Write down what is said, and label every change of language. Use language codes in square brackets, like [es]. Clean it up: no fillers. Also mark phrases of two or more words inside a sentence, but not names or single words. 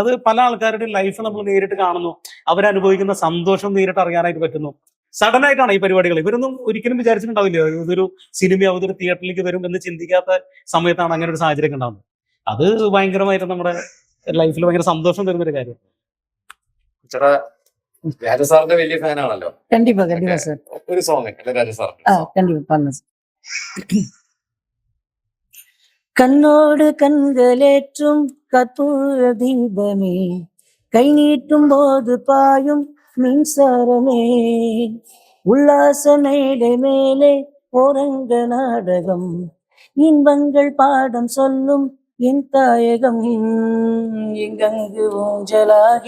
[ml] അത് പല ആൾക്കാരുടെ ലൈഫ് നമ്മൾ നേരിട്ട് കാണുന്നു, അവരനുഭവിക്കുന്ന സന്തോഷം നേരിട്ട് അറിയാനായിട്ട് പറ്റുന്നു. സഡൻ ആയിട്ടാണ് ഈ പരിപാടികൾ. ഇവരൊന്നും ഒരിക്കലും വിചാരിച്ചിട്ടുണ്ടാവില്ല ഇതൊരു സിനിമയാവും, ഇതൊരു തിയേറ്ററിലേക്ക് വരും എന്ന് ചിന്തിക്കാത്ത സമയത്താണ് അങ്ങനെ ഒരു സാഹചര്യം ഉണ്ടാകുന്നത്. അത് ഭയങ്കരമായിട്ട് നമ്മുടെ ലൈഫിൽ ഭയങ്കര സന്തോഷം തരുന്നൊരു കാര്യം. ചേട്ടാ രാജസാറിന്റെ വലിയ ഫാനാണല്ലോ. [ta] கண்டிப்பா கண்டிப்பா சார். [ml] ഒരു സോങ് രാജസാർ. [ta] கண்டிப்பா பண்ண கண்ணோடு கண்களேற்றும் கற்பூர தீபமே, கை நீட்டும் போது பாயும் மின்சாரமே, உல்லாச மேடை மேலே ஓரங்க நாடகம், இன்பங்கள் பாடம் சொல்லும் என் தாயகம், எங்கங்கு ஊஞ்சலாகி